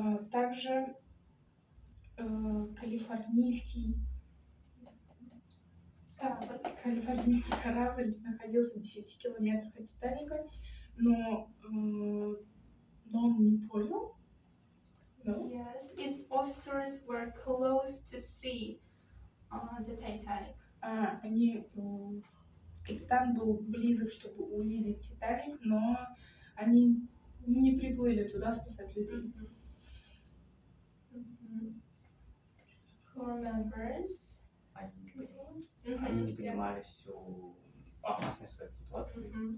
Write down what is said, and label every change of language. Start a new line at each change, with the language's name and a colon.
Russian: Также калифорнийский корабль находился в 10 километрах от «Титаника», но он не понял.
English: No? Yes, its officers were close to see the Titanic.
Russian: Капитан был близок, чтобы увидеть «Титаник», но они не приплыли туда спасать людей.
English: Who remembers?
Russian: Они не понимали всю опасность в этой ситуации.